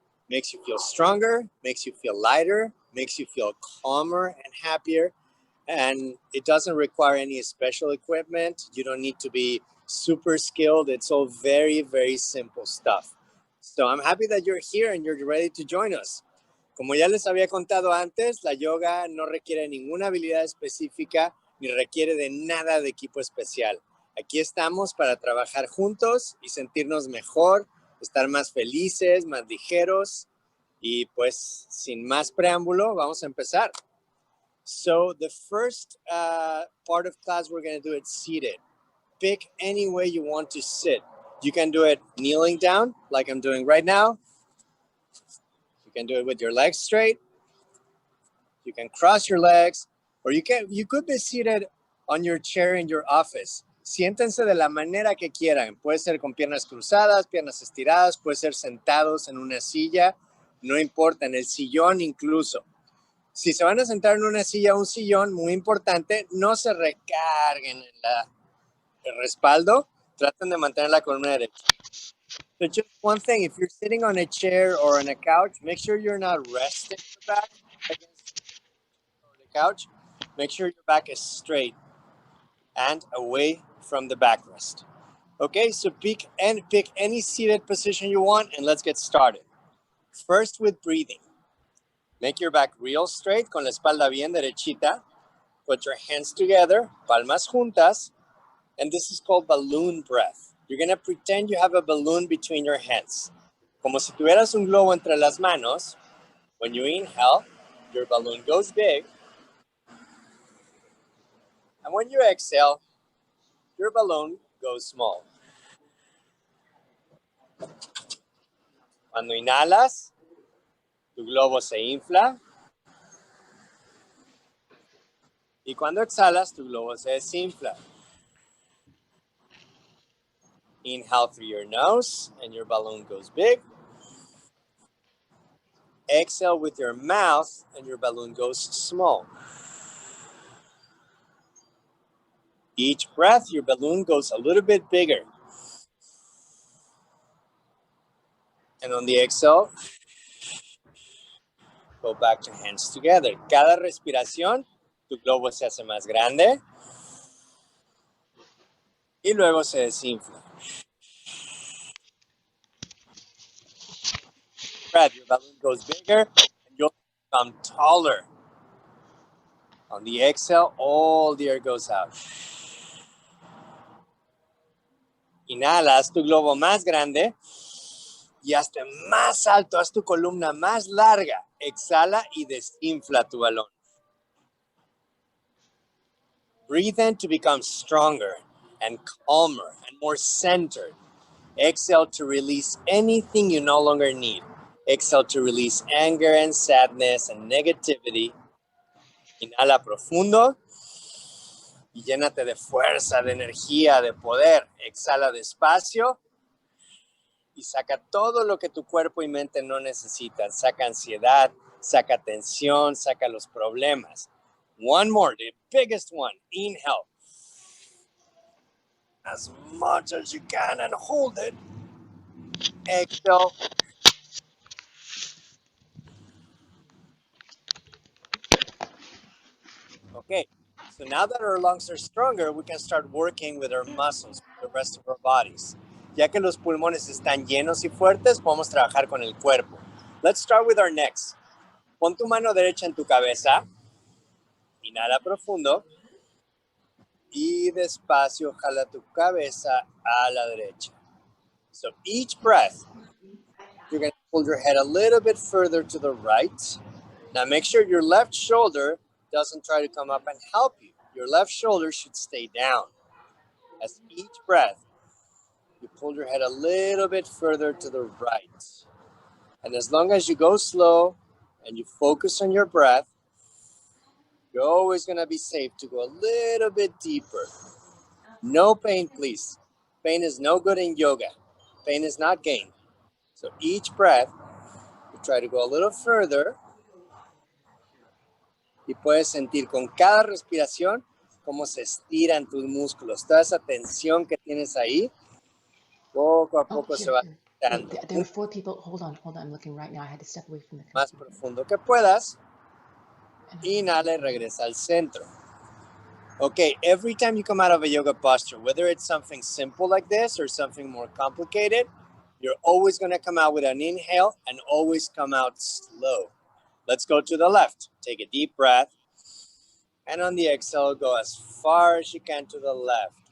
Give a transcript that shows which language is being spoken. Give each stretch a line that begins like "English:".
English: Makes you feel stronger, makes you feel lighter, makes you feel calmer and happier. And it doesn't require any special equipment. You don't need to be super skilled. It's all very, very simple stuff. So I'm happy that you're here and you're ready to join us.
Spanish: Como ya les había contado antes, la yoga no requiere ninguna habilidad específica ni requiere de nada de equipo especial. Aquí estamos para trabajar juntos y sentirnos mejor, estar más felices, más ligeros. Y pues, sin más preámbulo, vamos a empezar.
English: So the first part of class, we're going to do it seated. Pick any way you want to sit. You can do it kneeling down, like I'm doing right now. You can do it with your legs straight. You can cross your legs, or you could be seated on your chair in your office.
Spanish: Siéntense de la manera que quieran. Puede ser con piernas cruzadas, piernas estiradas, puede ser sentados en una silla, no importa, en el sillón incluso. Si se van a sentar en una silla o un sillón, muy importante, no se recarguen en el respaldo, traten de mantener la columna derecha.
English: So just one thing, if you're sitting on a chair or on a couch, make sure you're not resting your back against the couch. Make sure your back is straight and away from the backrest. Okay, so pick any seated position you want and let's get started. First with breathing. Make your back real straight,
Spanish: con la espalda bien derechita.
English: Put your hands together,
Spanish: palmas juntas,
English: and this is called balloon breath. You're going to pretend you have a balloon between your hands.
Spanish: Como si tuvieras un globo entre las manos.
English: When you inhale, your balloon goes big. And when you exhale, your balloon goes small.
Spanish: Cuando inhalas, tu globo se infla. Y cuando exhalas, tu globo se desinfla.
English: Inhale through your nose and your balloon goes big. Exhale with your mouth and your balloon goes small. Each breath, your balloon goes a little bit bigger. And on the exhale, go back to hands together.
Spanish: Cada respiración, tu globo se hace más grande. Y luego se desinfla.
English: Breath, your balloon goes bigger and you'll become taller. On the exhale, all the air goes out.
Spanish: Inhalas tu globo más grande y hazte más alto, haz tu columna más larga. Exhala y desinfla tu balón.
English: Breathe in to become stronger and calmer and more centered. Exhale to release anything you no longer need. Exhale to release anger and sadness and negativity.
Spanish: Inhala profundo y llénate de fuerza, de energía, de poder. Exhala despacio y saca todo lo que tu cuerpo y mente no necesitan. Saca ansiedad, saca tensión, saca los problemas.
English: One more, the biggest one. Inhale. As much as you can and hold it. Exhale. Okay, so now that our lungs are stronger, we can start working with our muscles, the rest of our bodies.
Spanish: Ya que los pulmones están llenos y fuertes, podemos trabajar con el cuerpo.
English: Let's start with our necks.
Spanish: Pon tu mano derecha en tu cabeza. Inhala profundo. Y despacio jala tu cabeza a la derecha.
English: So each breath, you're going to pull your head a little bit further to the right. Now make sure your left shoulder doesn't try to come up and help you. Your left shoulder should stay down. As each breath, you pull your head a little bit further to the right. And as long as you go slow and you focus on your breath, You're always going to be safe to go a little bit deeper. No pain, please. Pain is no good in yoga. Pain is not gain. So each breath, you try to go a little further.
Spanish: Y puedes sentir con cada respiración cómo se estiran tus músculos. Toda esa tensión que tienes ahí, poco a poco se va quitando.
English: Wait, there are 4 people. Hold on. I'm looking right now. I had to step away from the computer.
Spanish: Más profundo que puedas. Inhala y regresa al centro.
English: Okay, every time you come out of a yoga posture, whether it's something simple like this or something more complicated, you're always going to come out with an inhale and always come out slow. Let's go to the left. Take a deep breath. And on the exhale, go as far as you can to the left.